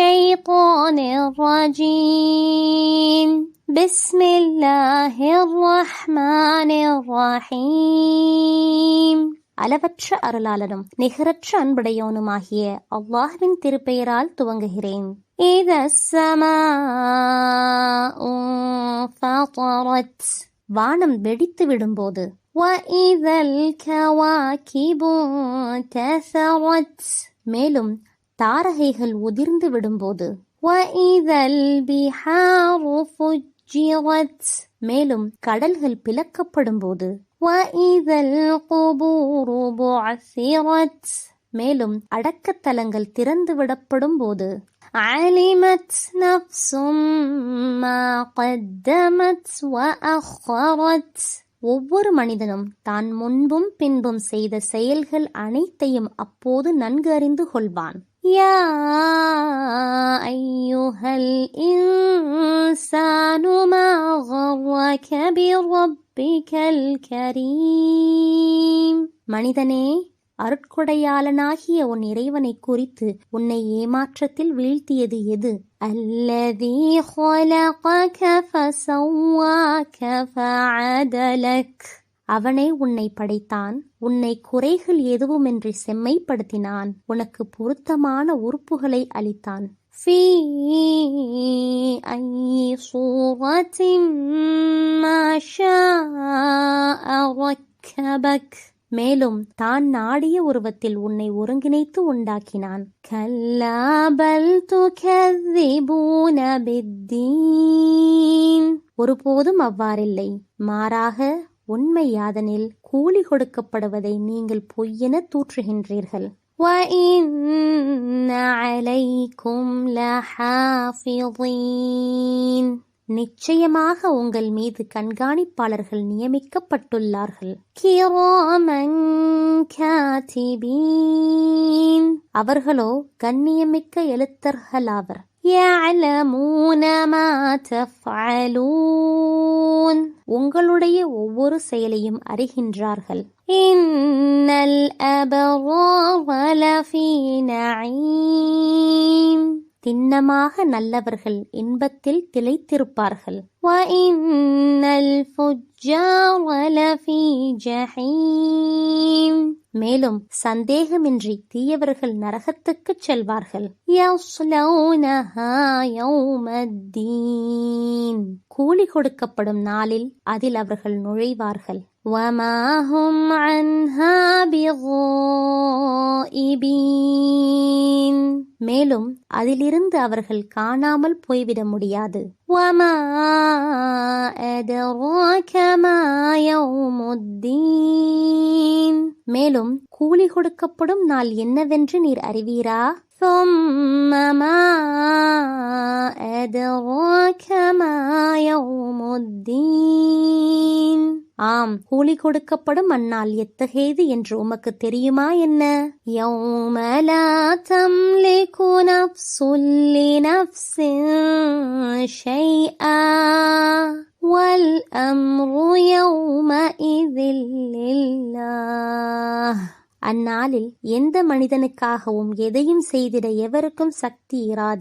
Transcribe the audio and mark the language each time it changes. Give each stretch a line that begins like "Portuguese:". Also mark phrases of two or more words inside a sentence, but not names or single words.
Arabic: الشيطان الرجيم بسم الله الرحمن الرحيم
Tamil: அளவற்ற அருளாளனும் நிகரற்ற அன்புடையோனுமாகிய அல்லாஹ்வின் திருப்பெயரால் துவங்குகிறேன்.
Arabic: إذا السماء انفطرت
Tamil: வானம் வெடித்து விடும்போது.
Arabic: وإذا الكواكب انتثرت
Tamil: மேலும் தாரகைகள் உதிர்ந்து விடும்போது.
Arabic: وإذا البحار فجرت
Tamil: மேலும் கடல்கள் பிளக்கப்படும் போது.
Arabic: وإذا القبور بعثرت
Tamil: மேலும் அடக்கத்தலங்கள் திறந்து விடப்படும் போது.
Arabic: علمت نفس ما قدمت وأخرت
Tamil: ஒவ்வொரு மனிதனும் தான் முன்பும் பின்பும் செய்த செயல்கள் அனைத்தையும் அப்போது நன்கு அறிந்து கொள்வான்.
Arabic: يا أيها الإنسان ما غرك بربك الكريم
Tamil: மனிதனே, அருட்கொடையாளனாகிய உன் இறைவனை குறித்து உன்னை ஏமாற்றத்தில் வீழ்த்தியது எது?
Arabic: الذي خلقك فسواك فعدلك
Tamil: அவனே உன்னை படைத்தான், உன்னை குறைகள் எதுவுமின்றி செம்மைப்படுத்தினான், உனக்கு பொருத்தமான உறுப்புகளை அளித்தான்.
Arabic: في أي صورة ما شاء ركبك
Tamil: மேலும் தான் நாடிய உருவத்தில் உன்னை ஒருங்கிணைத்து உண்டாக்கினான்.
Arabic: كلا بل تكذبون بالدين
Tamil: ஒருபோதும் அவ்வாறில்லை, மாறாக உண்மை யாதனில் கூலி கொடுக்கப்படுவதை நீங்கள் பொய்யென தூற்றுகின்றீர்கள்.
Arabic: وَإِنَّ عَلَيْكُمْ لَحَافِظِينَ
Tamil: நிச்சயமாக உங்கள் மீது கண்காணிப்பாளர்கள் நியமிக்கப்பட்டுள்ளார்கள்.
Arabic: كراما كاتبين
Tamil: அவர்களோ கண்ணியமிக்க எழுத்தர்களாவர்.
Arabic: يَعْلَمُونَ مَا تَفْعَلُونَ
Tamil: உங்களுடைய ஒவ்வொரு செயலையும் அறிகின்றார்கள்.
Arabic: إن الأبرار لفي نعيم
Tamil: திண்ணமாக நல்லவர்கள் இன்பத்தில் திளைத்திருப்பார்கள்.
Arabic: وإن الفجار لفي جحيم
Tamil: மேலும் சந்தேகமின்றி தீயவர்கள் நரகத்துக்குச் செல்வார்கள்.
Arabic: يصلونها يوم الدين
Tamil: கூலி கொடுக்கப்படும் நாளில் அதில் அவர்கள் நுழைவார்கள்.
Arabic: وَمَا هُمْ عَنْهَا بِغَائِبِينَ
Tamil: மேலும் அதிலிருந்து அவர்கள் காணாமல் போய்விட முடியாது.
Arabic: وَمَا أَدْرَاكَ مَا يَوْمُ الدِّينِ
Tamil: மேலும் கூலி கொடுக்கப்படும் நாள் என்னவென்று நீர் அறிவீரா?
Arabic: ثُمَّ مَا أَدْرَاكَ مَا يَوْمُ الدِّينِ
Tamil: ஆம், கூலி கொடுக்கப்படும் அந்நாள் எத்தகையது என்று உமக்கு தெரியுமா என்ன?
Arabic: يوم لا تملك نفس لنفس شيئا والأمر يومئذ لله
Tamil: அந்நாளில் எந்த மனிதனுக்காகவும் எதையும் செய்திட எவருக்கும் சக்தி இராது.